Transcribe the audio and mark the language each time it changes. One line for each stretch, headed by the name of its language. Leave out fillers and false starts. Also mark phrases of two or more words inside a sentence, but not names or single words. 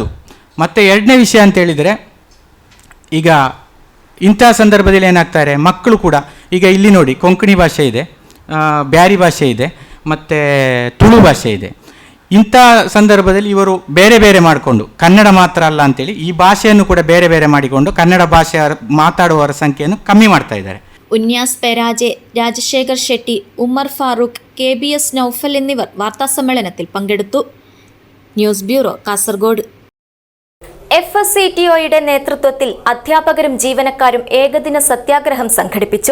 Kannada: ಮತ್ತು ಎರಡನೇ ವಿಷಯ ಅಂತೇಳಿದರೆ ಈಗ ಇಂಥ ಸಂದರ್ಭದಲ್ಲಿ ಏನಾಗ್ತಾರೆ, ಮಕ್ಕಳು ಕೂಡ ಈಗ ಇಲ್ಲಿ ನೋಡಿ ಕೊಂಕಣಿ ಭಾಷೆ ಇದೆ, ಬ್ಯಾರಿ ಭಾಷೆ ಇದೆ, ಮತ್ತು ತುಳು ಭಾಷೆ ಇದೆ. ಇಂಥ ಸಂದರ್ಭದಲ್ಲಿ ಇವರು ಬೇರೆ ಬೇರೆ ಮಾಡಿಕೊಂಡು ಕನ್ನಡ ಮಾತ್ರ ಅಲ್ಲ ಅಂತೇಳಿ ಈ ಭಾಷೆಯನ್ನು ಕೂಡ ಬೇರೆ ಬೇರೆ ಮಾಡಿಕೊಂಡು ಕನ್ನಡ ಭಾಷೆ ಮಾತಾಡುವವರ ಸಂಖ್ಯೆಯನ್ನು ಕಮ್ಮಿ ಮಾಡ್ತಾ ಇದ್ದಾರೆ.
Malayalam: ഉന്യാസ് പെരാജെ, രാജശേഖർ ഷെട്ടി, ഉമ്മർ ഫാറൂഖ്, KBS നൌഫൽ എന്നിവർ വാർത്താസമ്മേളനത്തിൽ പങ്കെടുത്തു. ന്യൂസ് ബ്യൂറോ, കാസർഗോഡ്. FSCTOയുടെ നേതൃത്വത്തിൽ അധ്യാപകരും ജീവനക്കാരും ഏകദിന സത്യാഗ്രഹം സംഘടിപ്പിച്ചു.